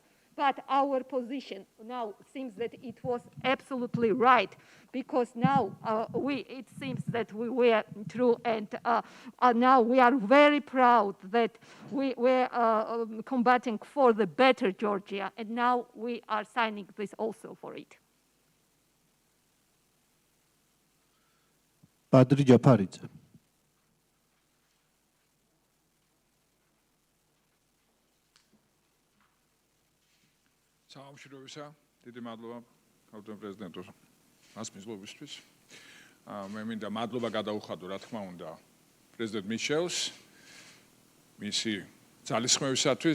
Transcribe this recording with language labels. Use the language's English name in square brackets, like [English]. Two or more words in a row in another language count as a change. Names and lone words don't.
[English] But our position now seems that it was absolutely right, because now it seems that we were true, and now we are very proud that we were combating for the better Georgia, and now we are signing this also for it. Badri Japaridze. [Georgian] Საამშროებისა, დიდი მადლობა ქართულ პრეზიდენტოს მასპინძლობისთვის. მე მინდა მადლობა გადაუხადო, რა თქმა უნდა, პრეზიდენტ მიშელს, მისი ძალისხმევისათვის.